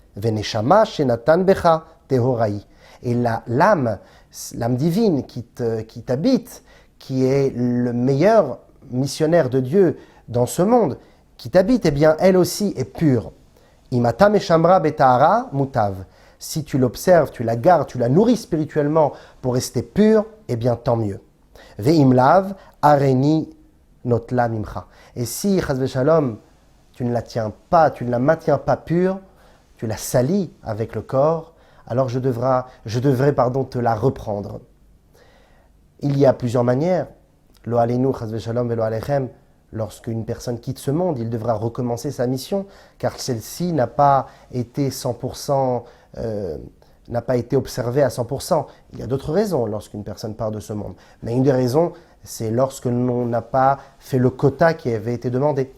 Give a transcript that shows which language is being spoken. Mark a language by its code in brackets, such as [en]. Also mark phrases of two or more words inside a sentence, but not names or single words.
[fr] Et l'âme divine qui t'habite, qui est le meilleur missionnaire de Dieu dans ce monde, qui t'habite, eh bien, elle aussi est pure. [he] Imata meshamra betahara mutav. [fr] Si tu l'observes, tu la gardes, tu la nourris spirituellement pour rester pure, eh bien, tant mieux. [he] Ve'imlav areni notla mimcha. [fr] Et si, [he] chas v'shalom, [fr] tu ne la tiens pas, tu ne la maintiens pas pure, tu la salis avec le corps, alors je devrais te la reprendre. Il y a plusieurs manières. [he] Lo aleinu chas v'shalom velo alechem. [fr] Lorsqu'une personne quitte ce monde, il devra recommencer sa mission, car celle-ci n'a pas été 100%, n'a pas été observée à 100%. Il y a d'autres raisons lorsqu'une personne part de ce monde. Mais une des raisons, c'est lorsque l'on n'a pas fait le quota qui avait été demandé.